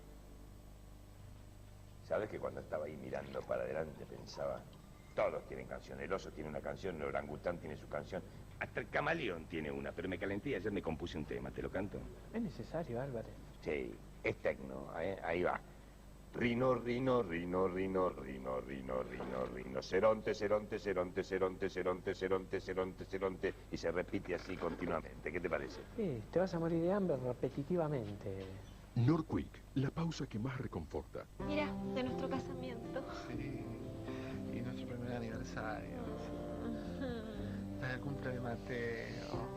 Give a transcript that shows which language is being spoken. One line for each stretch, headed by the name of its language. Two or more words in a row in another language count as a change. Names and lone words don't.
Spanish: ¿Sabes que cuando estaba ahí mirando para adelante pensaba, todos tienen canción, el oso tiene una canción, el orangután tiene su canción, hasta el camaleón tiene una, pero me calenté y ayer me compuse un tema, ¿te lo canto? Es necesario, Álvarez. Sí, es tecno, ahí va. Rino, rino, rino, rino, rino, rino, rino, rinoceronte, ceronte, ceronte, ceronte, ceronte, ceronte, ceronte, ceronte, y se repite así continuamente. ¿Qué te parece? Sí, te vas a morir de hambre repetitivamente. Norquick, la pausa que más reconforta. Mira, de nuestro casamiento. Sí, y nuestro primer aniversario. El cumple de Mateo.